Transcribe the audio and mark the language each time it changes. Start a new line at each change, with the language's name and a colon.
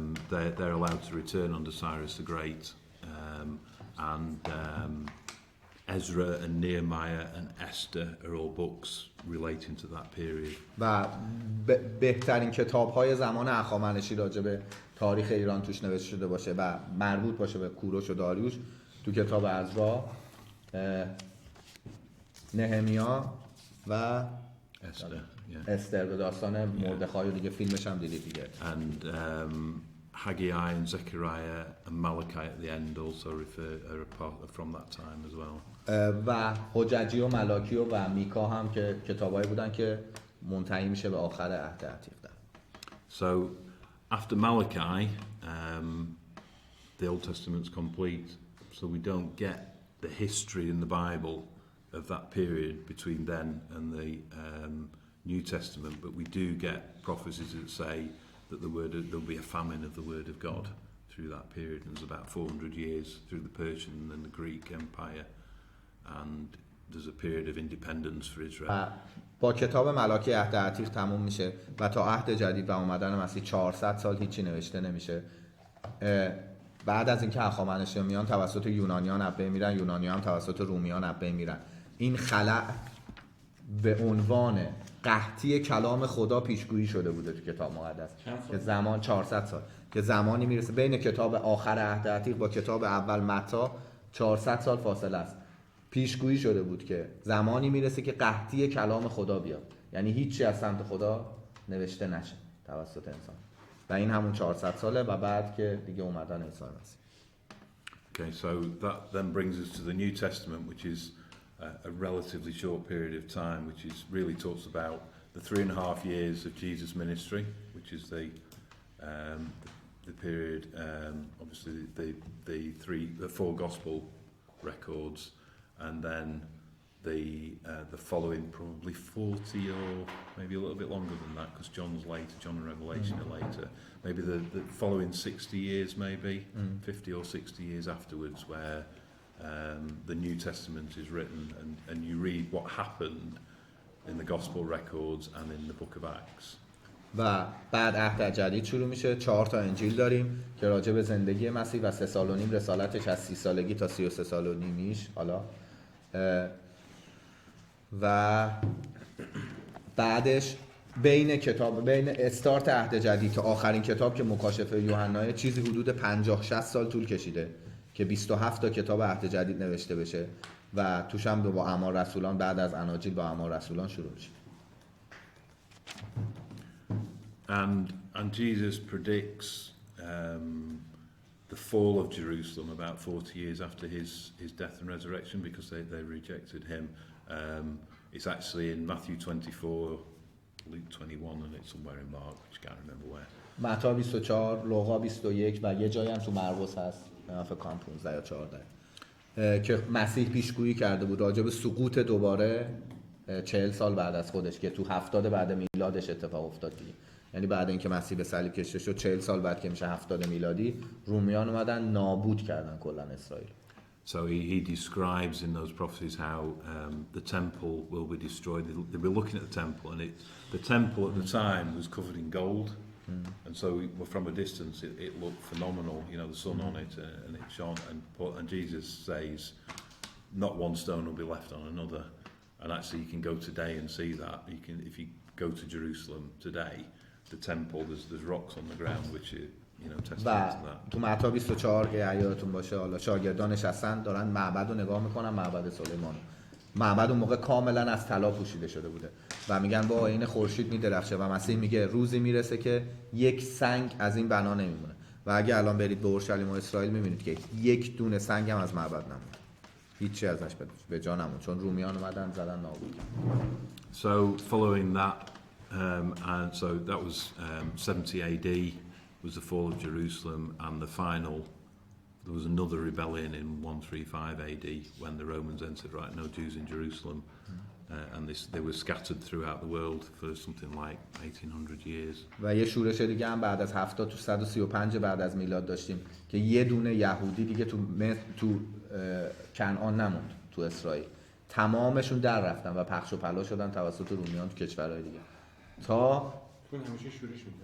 English: They're allowed to return under Cyrus the Great, and Ezra and Nehemiah and Esther are all books relating to that period.
Persian: و بهترین کتاب‌های زمان هخامنشی راجع به تاریخ ایران توش نوشته شده باشه و مربوط باشه به کوروش و داریوش تو کتاب عزرا، نهمیا و استر به داستان مردخای و دیگه فیلمش هم دیدید دیگه.
English: And Haggai and Zechariah and Malachi at the end also are from that time as well.
Persian: و حججی و ملاکی و میکا هم که کتابایی بودن که منتهی میشه به آخر عهد عتیق.
English: So after Malachi, the Old Testament's complete, so we don't get the history in the Bible of that period between then and the New Testament, but we do get prophecies that say that there'll be a famine of the Word of God through that period. And there's about 400 years through the Persian and the Greek Empire, and there's a period of independence for Israel.
Persian: با کتاب ملاکی عهد عتیق تموم میشه و تا عهد جدید و اومدن مسیح 400 سال هیچی نوشته نمیشه. بعد از اینکه هخامنشیان میان توسط یونانیان از بین میرن، یونانیان توسط رومیان از بین میرن. این خلأ به عنوان قحطی کلام خدا پیشگویی شده بوده تو کتاب مقدس که زمان 400 سال که زمانی میرسه بین کتاب آخر عهد عتیق با کتاب اول متی 400 سال فاصله است. پیشگویی شده بود که زمانی میرسه که قحطی کلام خدا بیاد، یعنی هیچی از سمت خدا نوشته نشه توسط انسان، و این همون 400 ساله و بعد که دیگه اومدن عیسی مسیح.
English: Okay, so that then brings us to the New Testament, which is a relatively short period of time, which is really talks about the 3.5 years of Jesus' ministry, which is the period, obviously the 4 gospel records, and then the following probably 40 or maybe a little bit longer than that, because John's later, John and Revelation are later. Maybe the following 60 years, maybe 50 or 60 years afterwards, where the New Testament is written, and you read what happened in the gospel records and in the book of Acts.
Persian: و بعد عهد جدید شروع میشه. 4 تا انجیل داریم که راجع به زندگی مسیح و 3 سال و نیم رسالتش از 30 سالگی تا 33 سال و نیمیش حالا، و بعدش بین استارت عهد جدید تا آخرین کتاب که مکاشفه یوحنا چیزی حدود 50-60 سال طول کشیده که 27 تا کتاب عهد جدید نوشته بشه و توش هم با اعمال رسولان بعد از اناجیل با اعمال رسولان شروع میشه.
English: And Jesus predicts the fall of Jerusalem about 40 years after his death and resurrection, because they rejected him. It's actually in Matthew 24, Luke 21, and it's somewhere in Mark, which I can't remember where.
Persian: متی 24، لوقا 21 و یه جایی هم تو مرقس هست، فکر کنم 15 یا 14 که مسیح پیشگویی کرده بود راجع به سقوط دوباره 40 سال بعد از خودش که تو 70 بعد میلادش اتفاق افتاد دیگه. یعنی بعد اینکه مسیح به صلیب کشته شد 40 سال بعد که میشه 70 میلادی، رومیان اومدن نابود کردن کلا اسرائیل.
English: So he describes in those prophecies how the temple will be destroyed. They'll be looking at the temple, and the temple at the time was covered in gold, and so from a distance it looked phenomenal. You know, the sun on it, and it shone. And Jesus says, not one stone will be left on another. And actually, you can go today and see that. You can, if you go to Jerusalem today, the temple, there's rocks on the ground which are, you know, testify to that.
Persian: تو متی 24 که یادتون باشه، حالا شاگردان نشستن دارن معبد رو نگاه میکنن، معبد سلیمان. معبد اون موقع کاملا از طلا پوشیده شده بوده و میگن با این خورشید میدرخشه و مسیح میگه روزی میرسه که یک سنگ از این بنا نمیمونه. و اگه الان برید به اورشلیم و اسرائیل میبینید که یک دونه سنگ هم از معبد نمونه، هیچی ازش به جا نمون، چون رومیان اومدن زدن نابود کردن.
English: So following that, and so that was 70 AD. was the fall of Jerusalem and the final. There was another rebellion in 135 AD when the Romans entered, right, no Jews in Jerusalem. And they were scattered throughout the world for something like 1800 years.
Persian: و یه شورش دیگه هم بعد از 70 تو 135 بعد از میلاد داشتیم که یه دونه یهودی دیگه تو کنعان نموند، تو اسرائیل. تمامشون در رفتن و پخش و پلا شدن توسط رومیان تو کشورهای دیگه. تا چون همیشه شورش می‌کردن.